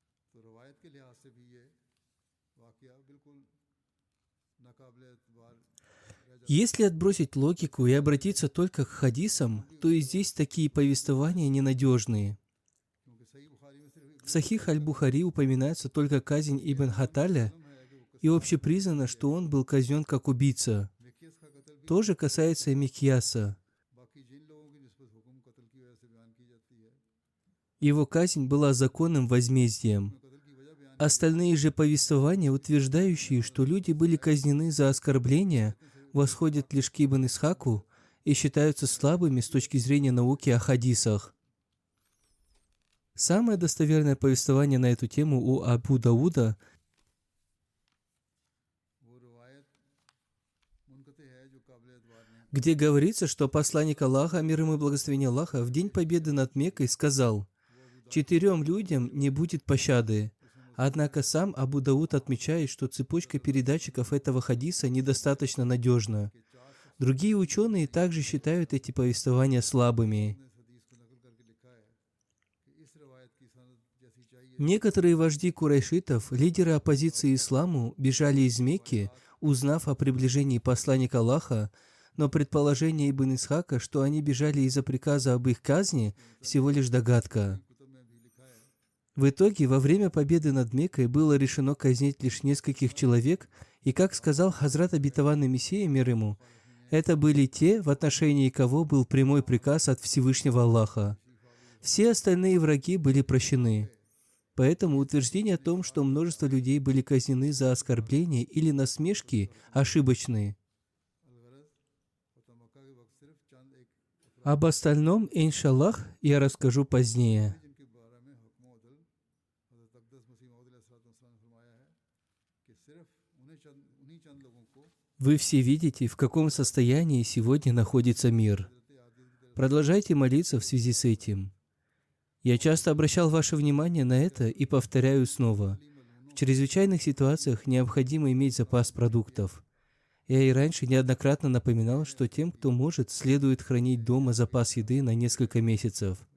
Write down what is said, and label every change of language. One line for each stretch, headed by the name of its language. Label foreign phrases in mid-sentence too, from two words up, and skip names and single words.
Hindi: तो रवायत के लिहाज से भी ये वाकया बिल्कुल नाकाबिले एतबार रह जाता
Russian: Если отбросить логику и обратиться только к хадисам, то и здесь такие повествования ненадежные.
Hindi: है क्योंकि सही बुखारी में सिर्फ
Russian: В Сахих аль-Бухари упоминается только казнь Ибн Хаталя, и общепризнано, что он был казнен как убийца.
Hindi: मिकियस का कत्ल भी
Russian: То же касается и Микьяса.
Hindi: बाकी जिन लोगों की निस्बत हुक्म कत्ल की वजह से बयान की जाती है
Russian: Его казнь была законным возмездием.
Hindi: कत्ल की वजह बयान
Russian: Остальные же повествования, утверждающие, что люди были казнены за оскорбления, восходят лишь к Ибн Исхаку и считаются слабыми с точки зрения науки о хадисах. Самое достоверное повествование на эту тему у Абу Дауда,
Hindi: वो रवायत मुनक़ते है जो काबिल एतबार नहीं
Russian: где говорится, что посланник Аллаха, мир ему и благословение Аллаха, в день победы над Меккой сказал: «4 людям не будет пощады». Однако сам Абу Дауд отмечает, что цепочка передатчиков этого хадиса недостаточно надежна. Другие ученые также считают эти повествования слабыми.
Hindi: ने इस हदीस को नकल करके लिखा है कि इस रवायत की सनद जैसी चाहिए
Russian: Некоторые вожди курайшитов, лидеры оппозиции исламу, бежали из Мекки, узнав о приближении посланника Аллаха, но предположение Ибн Исхака, что они бежали из-за приказа об их казни, всего лишь догадка.
Hindi: कुतुब में भी लिखा है
Russian: В итоге, во время победы над Меккой было решено казнить лишь нескольких человек, и, как сказал Хазрат обетованный Мессия, мир ему, это были те, в отношении кого был прямой приказ от Всевышнего Аллаха. Все остальные враги были прощены. Поэтому утверждение о том, что множество людей были казнены за оскорбления или насмешки, ошибочны.
Hindi: अलगरज फतह मक्का के वक्त सिर्फ चंद एक
Russian: Об остальном, иншаллах, я расскажу позднее.
Hindi: जिनके बारे में हुक्म अदल हज़रत अक़दस मसीह मौद अलैहिस्सलाम ने फरमाया है कि सिर्फ उन्हीं चंद लोगों को
Russian: Вы все видите, в каком состоянии сегодня находится мир. Продолжайте молиться в связи с этим. Я часто обращал ваше внимание на это и повторяю снова. В чрезвычайных ситуациях необходимо иметь запас продуктов. Я и раньше неоднократно напоминал, что тем, кто может, следует хранить дома запас еды на несколько месяцев.